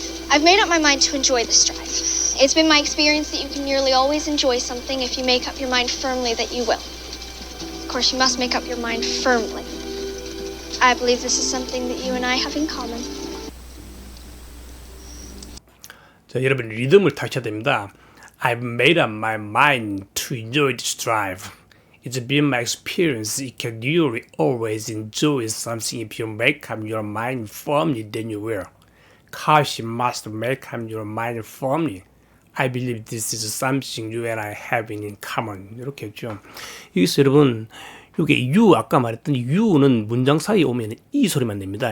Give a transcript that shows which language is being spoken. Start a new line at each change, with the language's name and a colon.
English: I've made up my mind to enjoy this drive. It's been my experience that you can nearly always enjoy something if you make up your mind firmly that you will. Of course, you must make up your mind firmly. I believe this is something that you and I have in common.
Korean: 자, 여러분 리듬을 타셔야 됩니다.
English: I've made up my mind to enjoy this drive. It's been my experience you can really always enjoy something if you make up your mind firmly then you will. Cause you must make up your mind firmly. I believe this is something you and I have in common.
Korean: 이렇게 했죠. 여기서 여러분 이게 you 아까 말했던 you는 문장 사이에 오면 이 소리만 냅니다.